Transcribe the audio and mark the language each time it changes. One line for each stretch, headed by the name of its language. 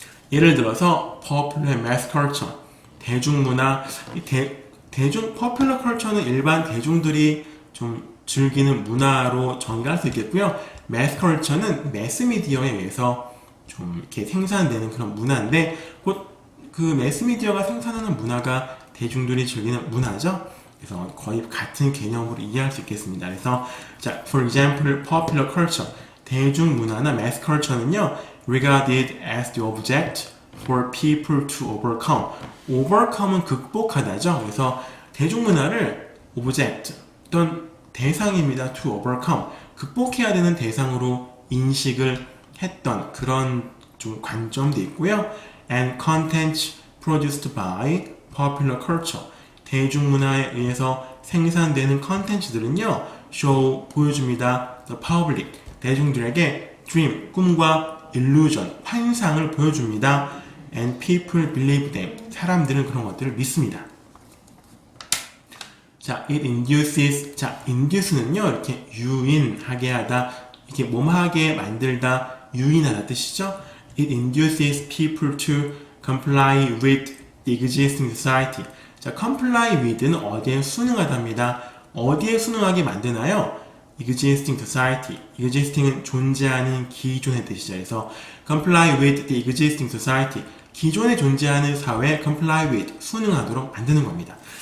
Korean: 예를 들어서
English: popular mass culture,
Korean: 대중문화, popular culture는 일반 대중들이 좀 즐기는 문화로 정의할 수 있겠고요. mass culture는 매스미디어에 의해서 좀 이렇게 생산되는 그런 문화인데, 곧 그 매스미디어가 생산하는 문화가 대중들이 즐기는 문화죠. 그래서 거의 같은 개념으로 이해할 수 있겠습니다.
English: 그래서 자, for example, popular culture,
Korean: 대중문화나
English: mass culture는요, regarded as the object for people to overcome.
Korean: overcome은 극복하다죠. 그래서 대중문화를 object, 어떤 대상입니다.
English: to overcome.
Korean: 극복해야 되는 대상으로 인식을 했던 그런 좀 관점도 있고요.
English: And contents produced by popular culture.
Korean: 대중문화에 의해서 생산되는 컨텐츠들은요, show, 보여줍니다.
English: The public,
Korean: 대중들에게 dream, 꿈과 illusion, 환상을 보여줍니다.
English: And people believe them,
Korean: 사람들은 그런 것들을 믿습니다. 자,
English: it induces,
Korean: 자, induce는요, 이렇게 유인하게 하다, 이렇게 몸하게 만들다, 유인하다 뜻이죠.
English: It induces people to comply with the existing society.
Korean: 자, comply with는 어디에 순응하답니다. 어디에 순응하게 만드나요?
English: existing society.
Korean: existing은 존재하는 기존의 뜻이죠.
English: 그래서 comply with the existing society.
Korean: 기존에 존재하는 사회에
English: comply with,
Korean: 순응하도록 만드는 겁니다.